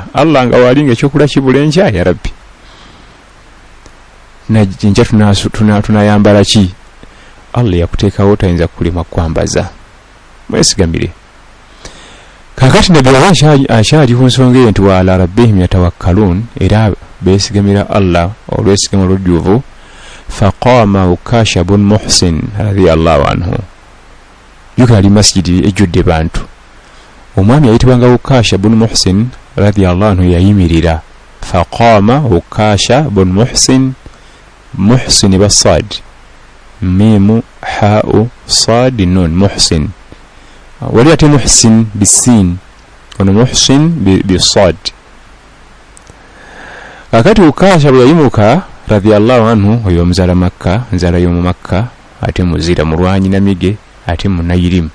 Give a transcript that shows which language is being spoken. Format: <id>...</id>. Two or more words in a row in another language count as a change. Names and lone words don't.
<lg>Allah nga waalinga ekyokulya kibula enkya,</lg> <ar>يا رب</ar> <lg>najja tunayambala ki? Allah yakuteekawo tayinza kulima kwambaza. Mwesigamire. Kakati Nabbi akyali ku nsonga eyo nti</lg> <ar>وعلى ربهم يتوكلون,</ar> <lg>era beesigamira Allah olwesigama olujjuvu.</lg> <ar>فقام عكاشة بن محصن رضي الله عنه.</ar> <lg>Jjukira ali masjidi ejjudde bantu. Omwami ayitibwanga Ukasha bun Muhsin</lg> <ar>رضي الله عنه</ar> <lg>yayimirira.</lg> <ar>فقام عكاشة بن محصن، محصن بالصاد، ميم حاء صاد نون، محصن.</ar> <lg>Wali ate Muhsin bisin, ono Muhsin bisad. Kakati Ukasha bwe yayimuka</lg> <ar>رضي الله عنه,</ar> <lg>oyo omuzaala Makka, nzaala y'omu Makka, ate muzira mulwanyi namige, ate munayirimu.</lg>